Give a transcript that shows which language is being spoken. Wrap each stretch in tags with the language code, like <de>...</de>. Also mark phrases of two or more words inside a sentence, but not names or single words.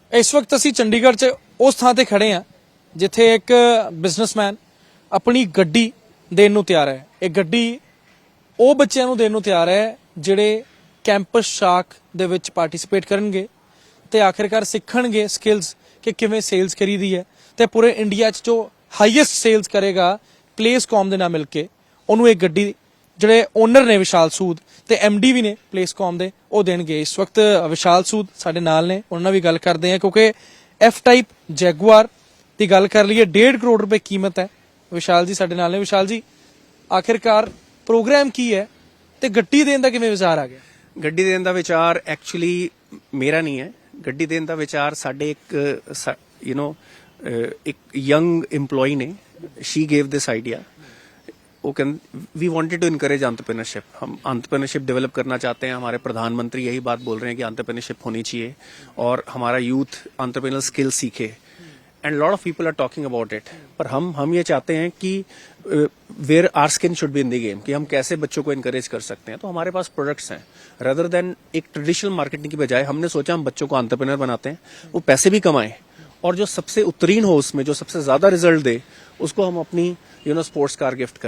<pa>ਇਸ ਵਕਤ ਅਸੀ ਚੰਡੀਗੜ੍ਹ ਚ ਉਸ ਥਾਂ ਤੇ ਖੜ੍ਹੇ ਹਾਂ ਜਿੱਥੇ ਏਕ ਬਿਜ਼ਨਸਮੈਨ ਅਪਣੀ ਗੱਡੀ ਦੇਣ ਨੂੰ ਤਿਆਰ ਹੈ। ਏਕ ਗੱਡੀ ਉਹ ਬੱਚਿਆਂ ਨੂੰ ਦੇਣ ਨੂੰ ਤਿਆਰ ਹੈ ਜਿਹੜੇ ਕੈਂਪਸ ਸ਼ਾਕ ਦੇ ਵਿੱਚ ਪਾਰਟਿਸਿਪੇਟ ਕਰਨਗੇ ਤੇ ਆਖਿਰਕਾਰ ਸਿੱਖਣਗੇ ਸਕਿੱਲਸ ਕਿ ਕਿਵੇਂ ਸੇਲਸ ਕਰੀਦੀ ਹੈ ਤੇ ਪੂਰੇ ਇੰਡੀਆ 'ਚ ਜੋ</pa> <en>highest sales</en> <pa>ਕਰੇਗਾ ਪਲੇਸਕਾਮ ਦੇ ਨਾਲ ਮਿਲ ਕੇ ਉਹਨੂੰ ਇੱਕ ਗੱਡੀ ਜਿਹੜੇ ਓਨਰ ਨੇ ਵਿਸ਼ਾਲ ਸੂਦ ਤੇ ਐਮਡੀ ਵੀ ਨੇ ਪਲੇਸਕਾਮ ਦੇ ਉਹ ਦੇਣਗੇ। ਇਸ ਵਕਤ ਵਿਸ਼ਾਲ ਸੂਦ ਸਾਡੇ ਨਾਲ ਨੇ, ਉਹਨਾਂ ਨਾਲ ਵੀ ਗੱਲ ਕਰਦੇ ਆ ਕਿਉਂਕਿ ਐਫ ਟਾਈਪ ਜੈਗੁਆਰ ਦੀ ਗੱਲ ਕਰ ਲਈਏ 1.5 ਕਰੋੜ ਰੁਪਏ ਕੀਮਤ ਹੈ। ਵਿਸ਼ਾਲ ਜੀ ਸਾਡੇ ਨਾਲ ਨੇ। ਵਿਸ਼ਾਲ ਜੀ ਆਖਿਰਕਾਰ ਪ੍ਰੋਗਰਾਮ ਕੀ ਹੈ ਤੇ ਗੱਡੀ ਦੇਣੇ ਦਾ ਕਿਵੇਂ ਵਿਚਾਰ ਆ ਗਿਆ? ਗੱਡੀ ਦੇਣੇ ਦਾ ਵਿਚਾਰ ਐਕਚੁਅਲੀ ਮੇਰਾ ਨਹੀਂ ਹੈ। ਗੱਡੀ ਦੇਣੇ ਦਾ ਵਿਚਾਰ ਸਾਡੇ ਏਕ ਯੰਗ ਐਂਪਲੌਇ ਨੇ,</pa> <en>She gave this idea. We wanted to encourage entrepreneurship.</en> <hi>हम एंटरप्रेन्योरशिप डेवलप करना चाहते हैं। हमारे प्रधानमंत्री यही बात बोल रहे हैं कि एंटरप्रेन्योरशिप होनी चाहिए और हमारा यूथ</hi> <en>entrepreneurial skill</en> <hi>सीखे।</hi> <en>And lot of people are talking about it.</en> <hi>पर हम ये चाहते हैं कि</hi> <en>where our skin should be in the game,</en> <hi>कि हम कैसे बच्चों को इनकरेज कर सकते हैं। तो हमारे पास प्रोडक्ट्स हैं।</hi> <en>rather than</en> <hi>एक</hi> <en>traditional marketing</en> <hi>की बजाय हमने सोचा हम बच्चों को एंटरप्रेन्योर बनाते हैं, वो पैसे भी कमाएं और जो सबसे उत्तीर्ण हो उसमें, जो सबसे ज्यादा रिजल्ट दे, उसको हम अपनी</hi> <en>sports car</en> <hi>गिफ्ट करें।</hi>